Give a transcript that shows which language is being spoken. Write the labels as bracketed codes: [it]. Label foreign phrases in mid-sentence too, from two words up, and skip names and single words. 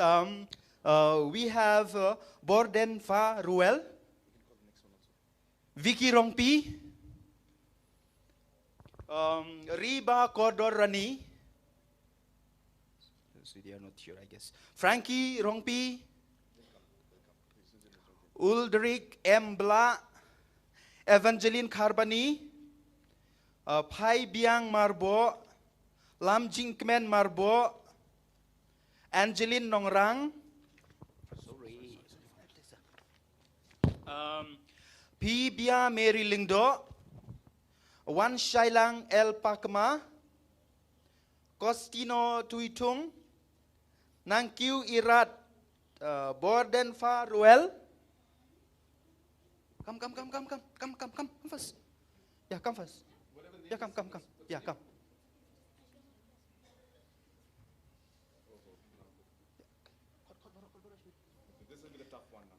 [en] We have Borden Fa Ruel, Vicky Rongpi, Riba Kordor Rani. They are not here, I guess. Frankie Rongpi, Ulrich M. Bla, Evangeline Carbani, Pai Biang Marbo, Lam Jing Kmen Marbo, Angeline Nongrang, P. Bia Mary Lingdo, Wan Shailang El Pakma, Costino Tuitung, Nangkiu Irat Borden Fa Ruel. Come first. Yeah, come first. Yeah, come. Yeah, come. This will be the tough one now.